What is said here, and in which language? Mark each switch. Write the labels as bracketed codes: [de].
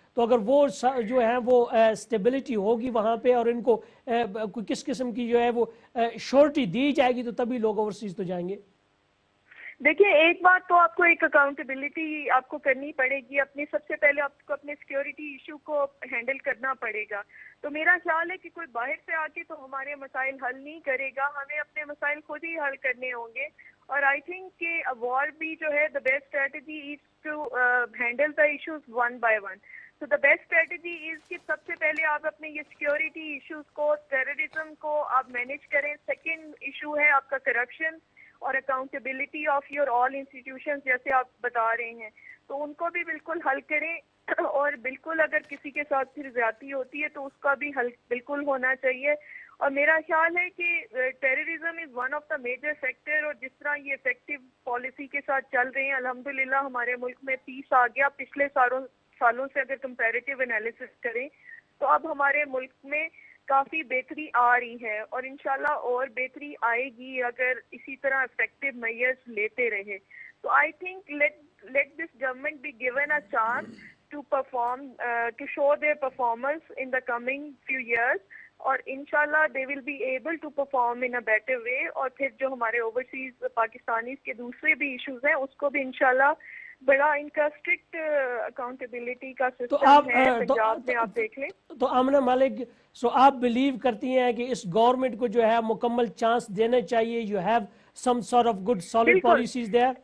[ur] تو اگر وہ جو ہیں وہ اسٹیبلٹی ہوگی وہاں پہ اور ان کو کس قسم کی جو ہے وہ شورٹی دی جائے گی تو تبھی لوگ اوورسیز تو جائیں گے. دیکھیں ایک بات تو آپ کو ایک اکاؤنٹیبلٹی آپ کو کرنی پڑے گی, اپنی سب سے پہلے آپ کو اپنے سیکیورٹی ایشو کو ہینڈل کرنا پڑے گا. تو میرا خیال ہے کہ کوئی باہر سے آ کے تو ہمارے مسائل حل نہیں کرے گا, ہمیں اپنے مسائل خود ہی حل کرنے ہوں گے. اور [en] I think [ur] کہ وار بھی جو ہے [en] the best strategy is to handle the issues one by one. So the best strategy is [ur] کہ سب سے پہلے آپ اپنے یہ سیکیورٹی ایشوز کو, ٹیررزم کو آپ مینیج کریں. سیکنڈ ایشو ہے آپ کا کرپشن اور [en] accountability of your all institutions [ur] جیسے آپ بتا رہے ہیں, تو ان کو بھی بالکل حل کریں. اور بالکل اگر کسی کے ساتھ پھر زیادتی ہوتی ہے تو اس کا بھی حل بالکل ہونا چاہیے. اور میرا خیال ہے کہ [en] terrorism is one of the major factor, [ur] اور جس طرح یہ افیکٹو پالیسی کے ساتھ چل رہے ہیں الحمدللہ ہمارے ملک میں پیس آ گیا. پچھلے سالوں سے اگر کمپیریٹیو انالیسس کریں تو اب ہمارے ملک میں کافی بہتری آ رہی ہے, اور انشاءاللہ اور بہتری آئے گی اگر اسی طرح افیکٹو میئرز لیتے رہے. [en] تو I think let this government be given a chance to perform, to show their performance in the coming few years, [ur] اور انشاءاللہ [en] they will be able to perform in a better way. [ur] اور پھر جو ہمارے overseas Pakistanis کے دوسرے بھی issues ہیں اس کو بھی انشاءاللہ بڑا ان کا اسٹرکٹ اکاؤنٹیبلٹی کا سسٹم ہے پنجاب میں آپ دیکھ لیں. تو آمنہ مالک, سو آپ بلیو کرتی ہیں کہ اس گورنمنٹ کو جو ہے مکمل چانس دینا چاہیے, [en] You have some sort of good solid policies there?